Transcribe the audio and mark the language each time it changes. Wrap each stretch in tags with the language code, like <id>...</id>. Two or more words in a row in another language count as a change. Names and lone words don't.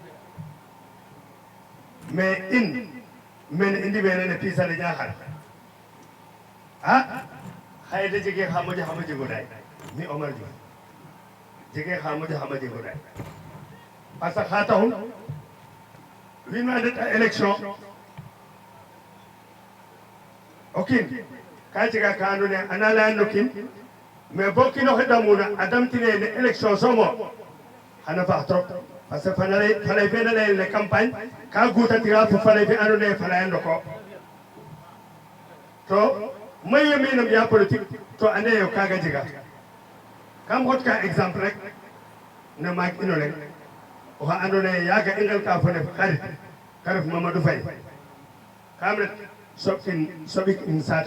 <srr>mais in mene i ndimeena ne piis ale Niakhar a xaye de jege xa moƴo jego ɗaay mi Omar Diouf jege xa moƴo jego ɗaay</srr> <fr>parce que</fr> <srr>xa taxun wiin we a ndeta élection o kiin ka jega ka andoona yee ana layan no kiin mais bo kiin oxe damuna a damtine ne élection somo xana faax trop parce que faley fe na layel ne campagne ka gutatira fo faley fe andoona yee falaya ndoko to mayu mi no mbiya politique to ande yo kaga jega kam xot ka exemple rek no maak ino leŋ oxa andoona yee yaaga i ngelka fo nef xarit ka ref Mamadou Faye kam ret soɓik in saate</srr>